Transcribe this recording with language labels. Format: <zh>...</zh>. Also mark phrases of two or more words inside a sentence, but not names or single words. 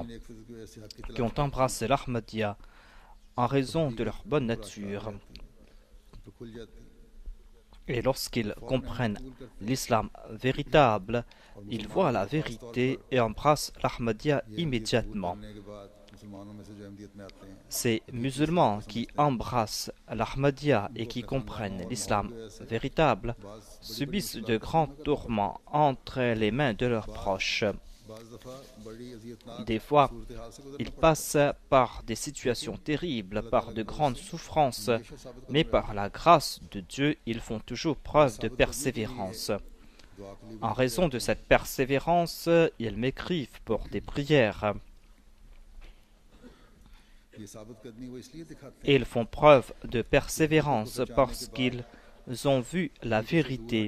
<ur>ایک فکر کی وجہ سے حق کی</ur> <fr>qui ont embrassé l'Ahmadiyya en raison de leur bonne nature.</fr> <ur>تو کھل جاتی</ur> <fr>Et lorsqu'ils comprennent l'islam véritable, ils voient la vérité et embrassent l'Ahmadiyya immédiatement.</fr> <ur>کرنے کے بعد مسلمانوں میں سے جو احمدیت میں آتے ہیں</ur> <fr>Ces musulmans qui embrassent l'Ahmadiyya et qui comprennent l'islam véritable subissent de grands tourments entre les mains de leurs proches.</fr> <ur>بعض دفعہ بڑی اذیتناک</ur> <fr>Des fois,</fr> <ur>صورتحال سے گزرنا</ur> <fr>ils passent par des situations terribles, par de grandes souffrances, mais par la grâce de Dieu, ils font toujours preuve de persévérance. En raison de cette persévérance, ils m'écrivent pour des prières. Ils font preuve de persévérance parce qu'ils ont vu la vérité.</fr>